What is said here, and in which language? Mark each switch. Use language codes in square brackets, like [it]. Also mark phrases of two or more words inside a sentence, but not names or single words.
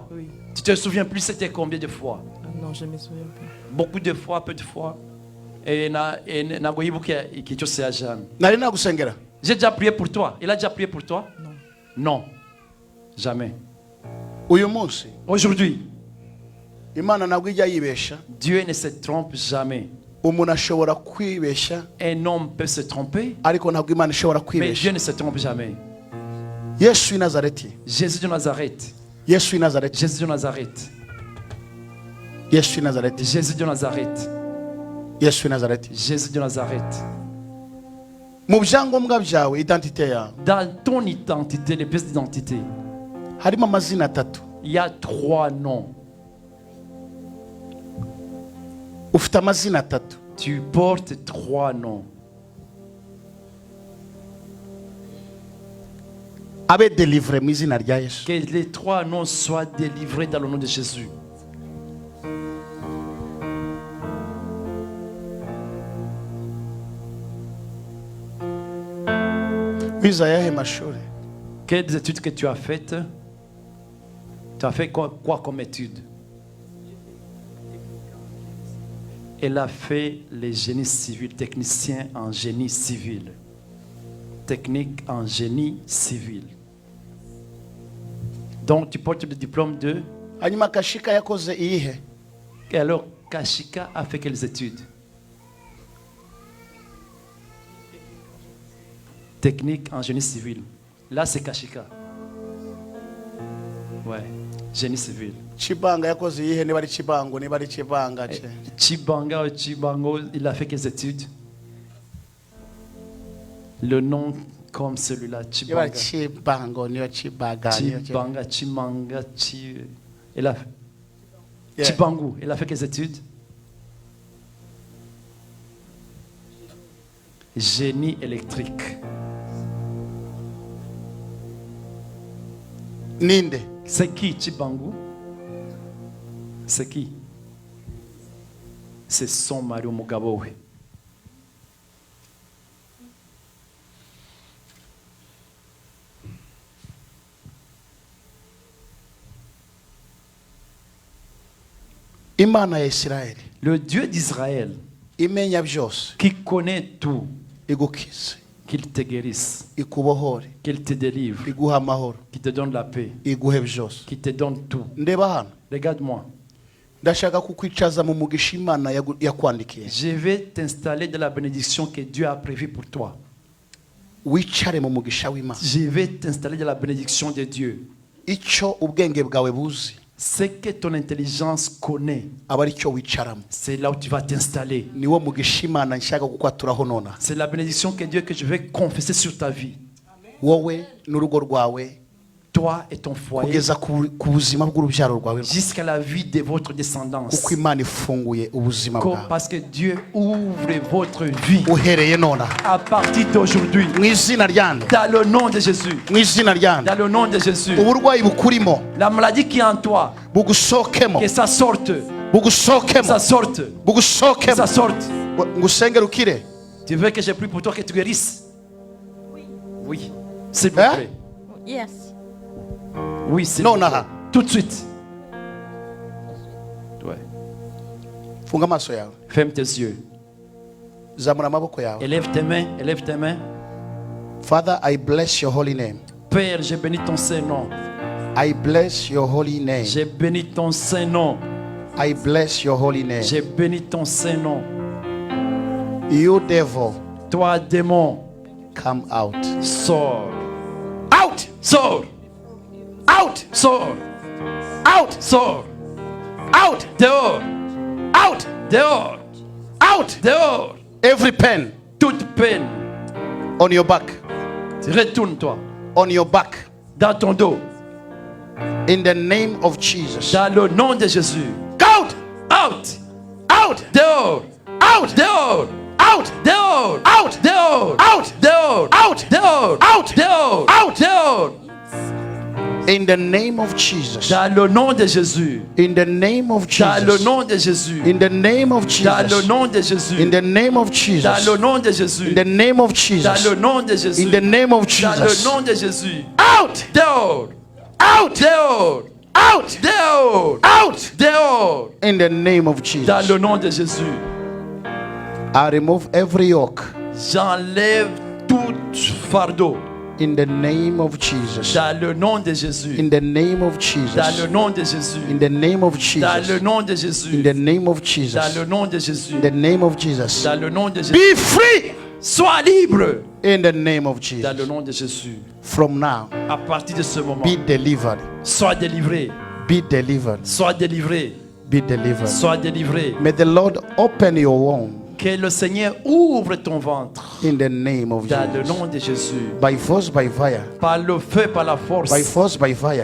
[fr] Oui. Tu te souviens plus c'était combien de fois? Ah non, je ne me souviens pas. Beaucoup de fois, peu de fois. [rw] nari nagusengera [fr] J'ai déjà prié pour toi. Il a déjà prié pour toi? Non. Non. Jamais. [rw] uyu munsi [fr] Aujourd'hui, [rw] imana ntabwo ijya yibesha [fr] Dieu ne se trompe jamais. [rw] umuntu ashobora kwibesha [fr] Un homme peut se tromper, [rw] ariko ntabwo imana ishobora [fr] mais Dieu [rw] kwibesha [fr] ne se trompe jamais. [rw] yesu w'i nazareti [fr] Jésus de Nazareth. [rw] yesu w'i nazareti [fr] Jésus de Nazareth. [rw] yesu w'i nazareti [fr] Jésus de Nazareth. [rw] yesu w'i nazareti [fr] Jésus de Nazareth. [rw] mu byangombwa byawe identite yawe [fr] Dans ton identité, les pièces d'identité, [rw] harimo amazina atatu [fr] il y a 3 noms. [rw] ufite amazina atatu [fr] Tu portes 3 noms. [rw] abe delivre mu izina rya yesu [fr] Que les 3 noms soient délivrés dans le nom de Jésus. [rw] wize ayahe mashuri [fr] Quelles études que tu as faites? Tu as fait quoi comme études? Elle a fait les génies civils, technicien en génie civil. Technique en génie civil. Donc tu portes le diplôme de... [rw] hanyuma kashika yakoze iyihe [fr] Et alors Kashika a fait quelles études? Technique en génie civil. Là c'est Kashika. Ouais, génie civil. [rw] chibanga yakoze iyihe niba ari chibango niba ari chibanga ce [fr] Chibango, il a fait quelles études? Le nom comme celui-là, [rw] niba ari Chibanga. chibango niba chibaga [fr] Chibanga, Chimanga, il a Yeah. Chibangu, il a fait quelles études? Génie électrique. [rw] ninde [fr] C'est qui Chibangu? C'est qui? C'est son mari [rw] umugabo we. imana ya isirayeli [fr] Le Dieu d'Israël [rw] imenya byose [fr] qui connaît tout, [rw] igukize [fr] qu'il te guérisse, [rw] ikubohore [fr] qu'il te délivre, [rw] iguha amahoro [fr] qui te donne la paix, [rw] iguhe byose [fr] qui te donne tout. [rw] ndeba hano [fr] Regarde-moi. [rw] ndashaka kukwicaza mu mugisha imana yakwandikiye [fr] Je vais t'installer dans la bénédiction que Dieu a prévue pour toi. [rw] wicare mu mugisha w'imana [fr] Je vais t'installer dans la bénédiction de Dieu. [rw] icyo ubwenge bwawe buzi [fr] Ce que ton intelligence connaît, [rw] aba ari cyo wicaramo [fr] c'est là où tu vas t'installer. [rw] niwo mugisha imana nshaka kukwaturaho nona [fr] C'est la bénédiction que Dieu que je vais confesser sur ta vie. [rw] wowe n'urugo rwawe [fr] Toi et ton foyer, [rw] kugeza ku buzima bw'urubyaro rwawe [fr] jusqu'à la vie de votre descendance. [rw] kuko imana ifunguye ubuzima bwawe [fr] Parce que Dieu ouvre votre vie [rw] uhereye nona [fr] à partir d'aujourd'hui. [rw] mu izina ryande [fr] Dans le nom de Jésus. [rw] mu izina ryande [fr] Dans le nom de Jésus. [rw] uburwayi bukurimo [fr] La maladie qui est en toi, [rw] bugusohokemo [fr] que ça sorte. [rw] bugusohokemo [fr] Ça sorte. [rw] bugusohokemo [fr] Ça sorte. [rw] ngusengere ukire [fr] Tu veux que je prie pour toi que tu guérisses? Oui. S'il vous Hein? plaît. Yes. Oui, s'il Non, vous plaît. Nara. Tout de suite. Ouais. [rw] funga amaso yawe [fr] Ferme tes yeux. [rw] zamura amaboko yawe [fr] Élève tes mains. Élève tes mains. [en] Father, I bless your holy name. [fr] Père, j'ai béni ton Saint-Nom. [en] I bless your holy name. [fr] J'ai béni ton Saint-Nom. [en] I bless your holy name. [fr] J'ai béni ton Saint-Nom. [en] You devil, [fr] Toi, démon, [en] come out. [fr] sors. [en] Out! [fr] Sors. [en] Out! [fr] Sors. [en] Out! [fr] Sors. [en] Out! [fr] Dehors. [en] Out! [fr] Dehors. [en] Out! [fr] Dehors. [en] Every pen [fr] Toute peine. [en] on your back. [fr] Retourne-toi. [en] On your back. [fr] Dans ton dos. [en] In the name of Jesus. [fr] Dans le nom de Jésus. [en] Out! Out. Out! [fr] Dehors. [en] Out! [fr] Dehors. [en] Out! [fr] Dehors. [en] Out! [fr] Dehors. [en] Out! [fr] Dehors. [en] Out! [fr] Dehors. [en] Out! [fr] Dehors. [en] Out! [fr] Dehors. [en] In the name of Jesus. [fr] Dans le nom de Jésus. [en] In the name of [fr] Dans le [en] Jesus. [fr] nom de Jésus. [en] In the name of [fr] Dans le [en] Jesus. [fr] nom de Jésus. [en] In the name of [fr] Dans [en] Jesus. [fr] le nom de Jésus. [en] In the name of [fr] Dans [en] Jesus. [fr] le nom de Jésus. [en] In the name of [fr] Dans le [en] Jesus. [fr] nom de Jésus. [en] Out! [fr] Dehors. [en] Out! [fr] Dehors. [en] Out! [fr] Dehors. [en] Out! [fr] Dehors. [en] In the name of [fr] Dans [en] Jesus. [fr] le nom de Jésus. [en] I remove every yoke [fr] J'enlève tout fardeau. [en] in the name of Jesus. [fr] Dans le nom de Jésus. [en] In the name of [fr] Dans le [en] Jesus. [fr] nom de Jésus. [en] In the name of [fr] Dans le [en] Jesus. [fr] nom de [en] In [fr] Jésus. [en] the name of [fr] Dans [en] Jesus. [fr] le nom de Jésus. [en] In the name of Jesus. [fr] Dans le nom de Jésus. [en] Be free [fr] Sois libre. [en] in the name of [fr] Dans le [en] Jesus. [fr] nom de Jésus. [en] From now, [fr] À partir de ce moment, [en] be delivered. [fr] sois délivré. [en] Be delivered. [fr] Sois délivré. [en] Be delivered. [fr] Sois délivré. [en] May the Lord open your womb [fr] Que le Seigneur ouvre ton ventre. [en] in the name of [fr] Dans le [en] Jesus. [fr] nom de Jésus. [en] By force, by fire. [fr] Par le feu, par la force. [en] By force, by fire.